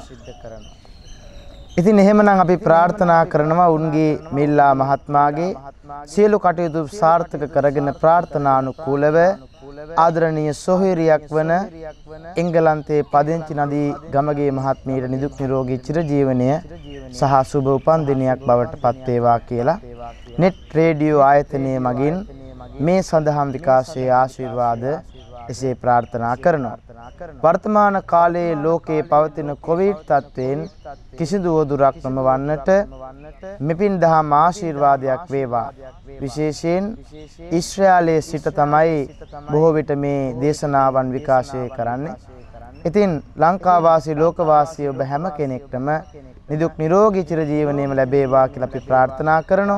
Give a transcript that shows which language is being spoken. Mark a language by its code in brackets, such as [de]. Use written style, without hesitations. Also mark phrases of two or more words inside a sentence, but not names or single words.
[si] ඉතින් එහෙමනම් අපි ප්‍රාර්ථනා කරනවා උන්ගේ මිල්ලා මහත්මයාගේ සියලු කටයුතු සාර්ථක කරගෙන ප්‍රාර්ථනානුකූලව ආදරණීය සොහිරියක් වන එංගලන්තයේ පදිංචි නදී ගමගේ මහත්මියට නිදුක් නිරෝගී චිරජීවනය සහ සුබ උපන්දිනයක් බවට පත් වේවා කියලා net රේඩියෝ ආයතනයේ මගින් මේ සඳහන් විකාශයේ ආශිර්වාද එසේ ප්‍රාර්ථනා කරනවා. වර්තමාන කාලේ ලෝකේ පවතින කොවිඩ් තත්වයෙන් කිසිදු वදුරක් නොමවන්නට මෙපින් දහම් ආශිර්වාදයක් වේවා. විශේෂයෙන් ඊශ්‍රායලයේ සිට තමයි බොහෝ විට මේ දේශනාවන් විකාශය කරන්නේ. ඉතින් ලංකාවාසී ලෝකවාසී ඔබ හැම කෙනෙක්ටම නිදුක් නිරෝගී චිරජීවනයේම ලැබේවා කියලා අපි ප්‍රාර්ථනා කරනවා.